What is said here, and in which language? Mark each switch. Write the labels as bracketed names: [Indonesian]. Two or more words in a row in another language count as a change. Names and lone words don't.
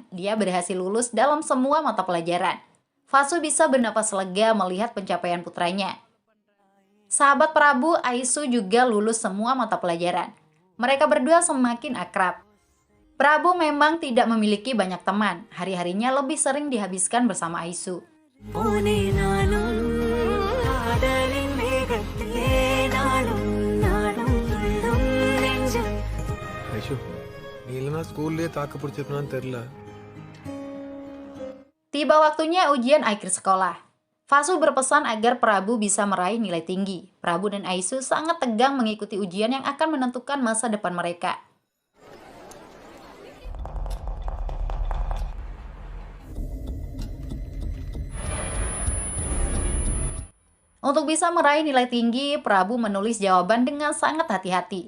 [Indonesian] Dia berhasil lulus dalam semua mata pelajaran. Fasu bisa bernapas lega melihat pencapaian putranya. Sahabat Prabu, Aisu juga lulus semua mata pelajaran. Mereka berdua semakin akrab. Prabu memang tidak memiliki banyak teman. Hari-harinya lebih sering dihabiskan bersama Aisu. [Tamil] ஐஷு நீ இல்லைனா ஸ்கூல்லேயே தாக்கு பிடிச்சிருப்பேன்னு தெரியல. [Indonesian] Tiba waktunya ujian akhir sekolah. Fasu berpesan agar Prabu bisa meraih nilai tinggi. Prabu dan Aisu sangat tegang mengikuti ujian yang akan menentukan masa depan mereka. Untuk bisa meraih nilai tinggi, Prabu menulis jawaban dengan sangat hati-hati.